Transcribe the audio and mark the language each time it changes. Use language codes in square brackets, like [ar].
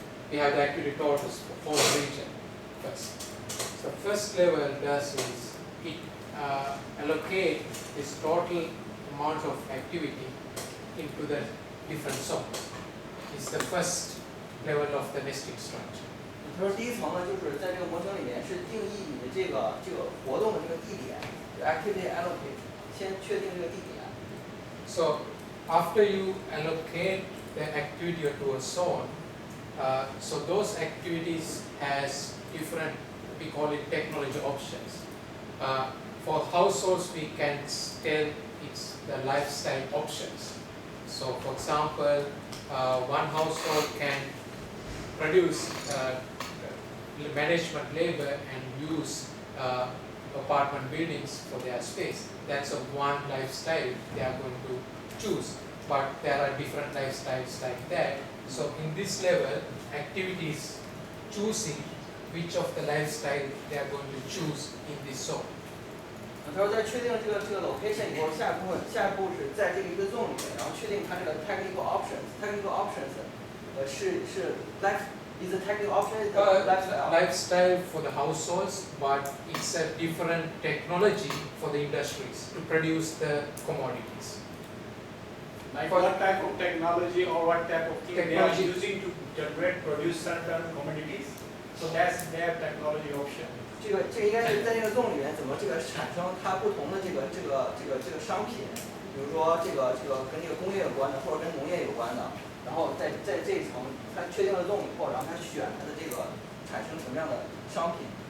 [en] We have the activity totals for whole region first. So first level does is it allocate this total amount of activity into the different zones. It's the first level of the nesting structure. [zh] 他说第一层呢，就是在这个模型里面是定义你的这个活动的这个地点 ， [en] activity allocate， [zh] 先确定这个地点。 [en] So after you allocate the activity to a zone, so those activities has different, we call it technology options. For households, we can tell it's the lifestyle options. So for example, one household can produce management labor and use apartment buildings for their space. That's one lifestyle they are going to choose. But there are different lifestyles like that. So in this level, activities choosing which of the lifestyle they are going to choose in this zone. [zh] 他说在确定这个 location 以后，下一步是在这个一个 zone 里面，然后确定它这个 technical options。technical options 是 [en] is a technical option lifestyle. Lifestyle for the households, but it's a different technology for the industries to produce the commodities. Like what type of technology or what type of thing they are using to produce certain commodities. So that's their technology option. [zh] 这个应该是在这个 zone 里面怎么产生它不同的这个商品，比如说这个跟这个工业有关的，或者跟农业有关的。然后在这一层，它确定了 zone 以后，然后它选它的这个产生什么样的商品。